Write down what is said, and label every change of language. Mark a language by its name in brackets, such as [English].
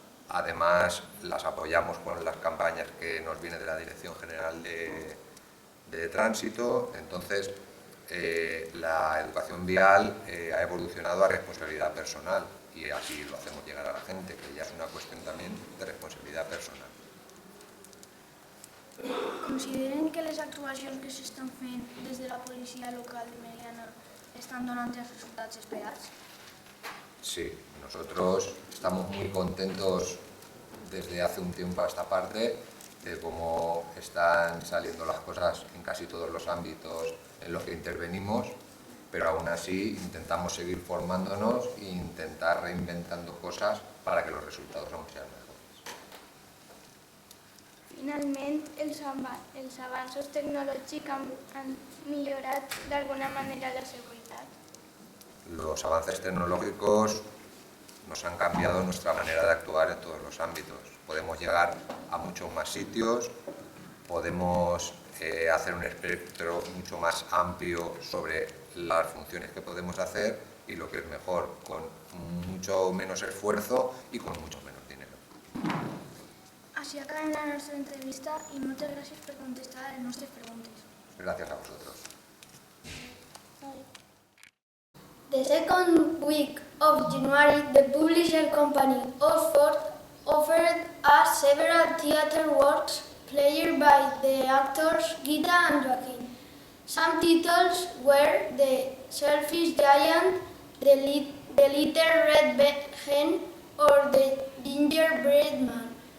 [Spanish] Además, las apoyamos con las campañas que nos vienen de la Dirección General de Tránsito. Entonces, la educación vial ha evolucionado a responsabilidad personal y así lo hacemos llegar a la gente, que ya es una cuestión también de responsabilidad personal. [Catalan] Consideren que les actuacions que s'estan fent des de la policia local de Meliana estan donant els resultats esperats? [Spanish] Sí, nosotros estamos muy contentos desde hace un tiempo a esta parte de cómo están saliendo las cosas en casi todos los ámbitos en los que intervenimos, pero aún así intentamos seguir formándonos e intentar reinventando cosas para que los resultados aún sean mejores. [Catalan] Finalment, els avanços tecnològics han millorat d'alguna manera la seguretat? [Spanish] Los avances tecnológicos nos han cambiado nuestra manera de actuar en todos los ámbitos. Podemos llegar a muchos más sitios, podemos hacer un espectro mucho más amplio sobre las funciones que podemos hacer y, lo que es mejor, con mucho menos esfuerzo y con mucho menos dinero. [Catalan] Així acabem la nostra entrevista i moltes gràcies per contestar les nostres preguntes. [Spanish] Gracias a vosotros. [English] The second week of January, the publisher company Oxford offered us several theatre works played by the actors Gita and Joaquin. Some titles were The Selfish Giant, The Little Red Hen, or The Gingerbread Man.